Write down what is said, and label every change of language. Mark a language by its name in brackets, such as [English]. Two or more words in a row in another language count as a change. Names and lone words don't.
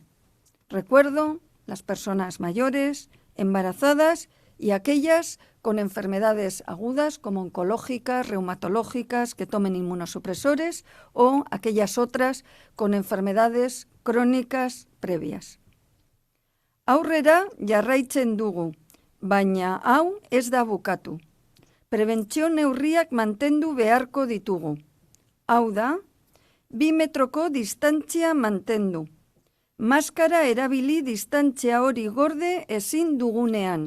[Spanish] Recuerdo, las personas mayores, embarazadas y aquellas con enfermedades agudas como oncológicas, reumatológicas, que tomen inmunosupresores o aquellas otras con enfermedades crónicas previas. [Basque] Aurrera jarraitzen dugu, baina hau ez da bukatu. Prebentzio neurriak mantendu beharko ditugu. Hau da, 2 metroko distantzia mantendu. Maskara erabili distantzia hori gorde ezin dugunean.